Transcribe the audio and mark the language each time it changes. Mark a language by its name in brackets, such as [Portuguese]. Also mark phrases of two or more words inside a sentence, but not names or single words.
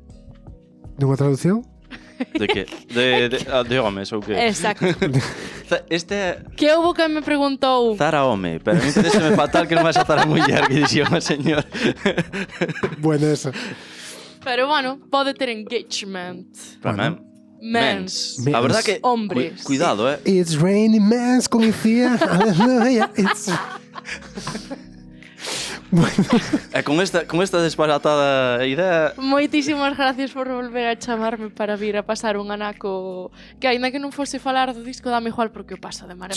[Galician] Nunha traducción? De que? De homes ou que? Exacto. Este Que houbo que me preguntou. Zara home, pero a mí parece fatal que non vas a Zara muller, que dixía unha señor. Bueno, esa. Pero bueno, pode ter engagement. Para Mens. [Spanish] A verdad que Hombres. Cuidado, [English] It's raining mens con Icía. Aleluya. [Galician] E con esta disparatada idea. Moitísimas gracias por volver a chamarme para vir a pasar un anaco que aínda que non fose falar do disco dame igual porque o paso de maravilla.